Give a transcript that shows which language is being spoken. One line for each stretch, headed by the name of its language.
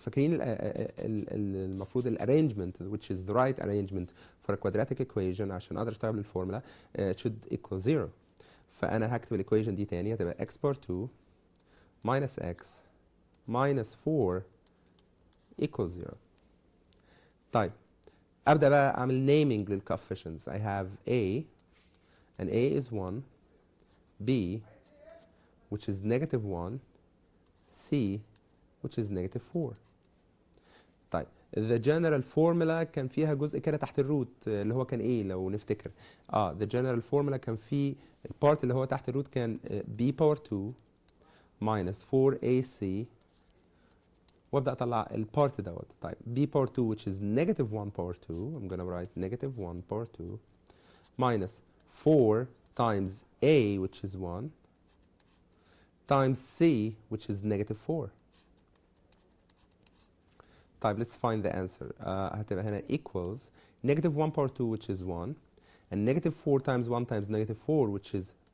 Arabic: فاكرين المفروض الارينجمنت
English: which is the right arrangement for a quadratic equation
Arabic: عشان اقدر اشتغل بالفورمولا
English: it should equal 0.
Arabic: فانا هكتب الايكويشن دي تاني هتبقى
English: x power 2 minus x minus 4 equals 0.
Arabic: طيب ابدا بقى اعمل naming للcoefficients.
English: I have a and a is 1, b which is negative 1, c which is negative 4.
Arabic: طيب
English: the general formula
Arabic: كان فيها جزء كده تحت الروت اللي هو كان ايه لو نفتكر؟ the general formula كان فيه البارت اللي هو تحت الروت كان
English: b power 2 minus 4ac
Arabic: وابدا اطلع البارت دوت.
English: طيب b power 2 which is negative 1 power 2 I'm gonna write negative 1 power 2 minus 4 times a which is 1 times c which is negative 4. طيب let's find the answer.
Arabic: هتبقى هنا
English: equals negative 1 power 2 which is 1 and negative 4 times 1 times negative 4 which is